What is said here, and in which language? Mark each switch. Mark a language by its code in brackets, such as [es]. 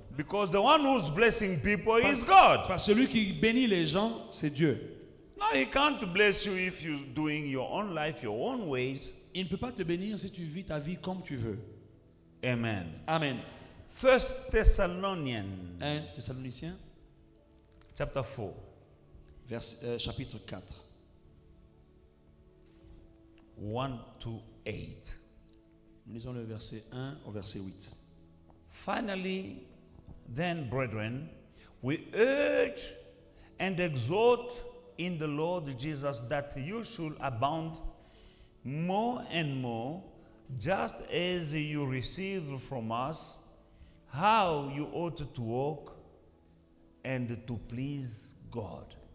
[en] Because the one who's blessing people is God. [fr] Parce que celui qui bénit les gens, c'est Dieu. [en] No, he can't bless you if you're doing your own life, your own ways. [fr] Il ne peut pas te bénir si tu vis ta vie comme tu veux. [en] Amen. [fr] Amen. [en] 1 Thessalonians [fr] 1 Thessaloniciens, [en] chapter 4. [fr] chapitre 4. [en] 1 to 8. [fr] Nous lisons le verset 1 au verset 8. [en] Finally, then, brethren, we urge and exhort in the Lord Jesus that you should abound more and more, just as you received from us how you ought to walk and to please God.